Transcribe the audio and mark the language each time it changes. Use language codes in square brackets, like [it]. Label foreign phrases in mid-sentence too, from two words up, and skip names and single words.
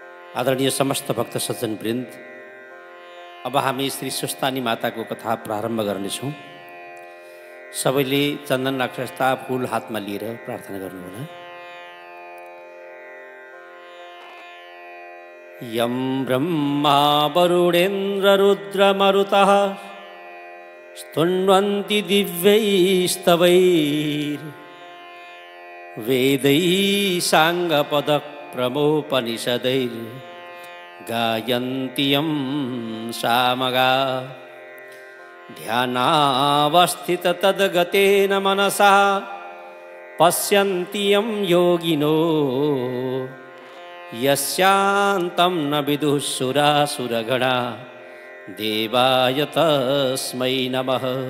[ne] आदरणीय समस्त भक्त सज्जन वृन्द, अब हामी श्री स्वस्थानी माताको कथा प्रारम्भ गर्नेछौँ। सबैले चन्दन राक्षसता फूल हातमा लिएर प्रार्थना गर्नुहोला। [sa] यं ब्रह्मा वरुणेन्द्र रुद्र मरुतः स्तुन्वन्ति दिव्यैस्तवैर् वेदैः साङ्गपद प्रमोपनिषदैर् गायन्ति यं सामगा ध्यानावस्थित तद्गतेन मनसा पश्यन्ति यं योगिनो यस्यान्तं न विदुः सुरासुरगणा देवाय तस्मै नमः।